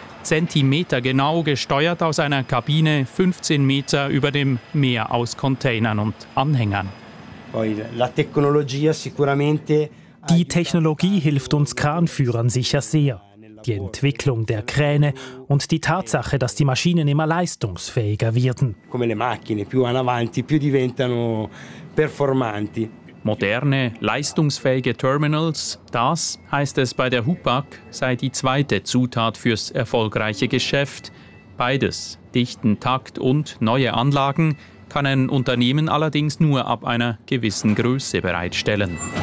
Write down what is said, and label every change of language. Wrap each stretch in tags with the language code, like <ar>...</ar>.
<de>Zentimetergenau gesteuert aus einer Kabine 15 Meter über dem Meer aus Containern und Anhängern. Die Technologie hilft uns Kranführern sicher sehr. Die Entwicklung der Kräne und die Tatsache, dass die Maschinen immer leistungsfähiger werden.</de> <it>Come le macchine, più vanno avanti, più diventano performanti.</it> <de>Moderne, leistungsfähige Terminals, das heißt es bei der Hupac, sei die zweite Zutat fürs erfolgreiche Geschäft. Beides, dichten Takt und neue Anlagen, kann ein Unternehmen allerdings nur ab einer gewissen Größe bereitstellen.</de>